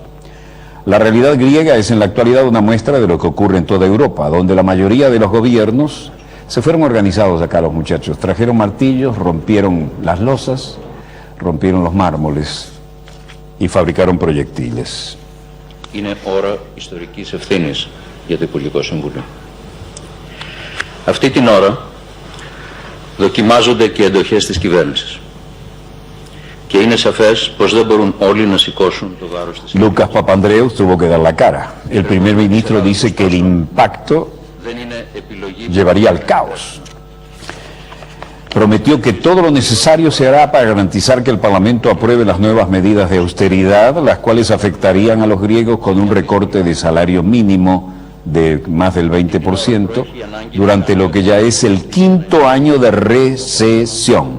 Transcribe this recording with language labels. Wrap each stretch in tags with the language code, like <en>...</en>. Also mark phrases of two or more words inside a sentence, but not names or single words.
<es>La realidad griega es en la actualidad una muestra de lo que ocurre en toda Europa, donde la mayoría de los gobiernos se fueron organizados acá los muchachos, trajeron martillos, rompieron las losas, rompieron los mármoles y fabricaron proyectiles.</es> <el>Είναι ώρα ιστορικής ευθύνης για το Υπουργικό Συμβούλιο. Αυτή την ώρα δοκιμάζονται και εντοχές της κυβέρνησης. Και είναι σαφές πως δεν μπορούν όλοι να σηκώσουν το βάρος της.</el> <es>Lucas Papandreou tuvo que dar la cara. El primer ministro dice que el impacto llevaría al caos. Prometió que todo lo necesario se hará para garantizar que el Parlamento apruebe las nuevas medidas de austeridad, las cuales afectarían a los griegos con un recorte de salario mínimo de más del 20% durante lo que ya es el quinto año de recesión.</es>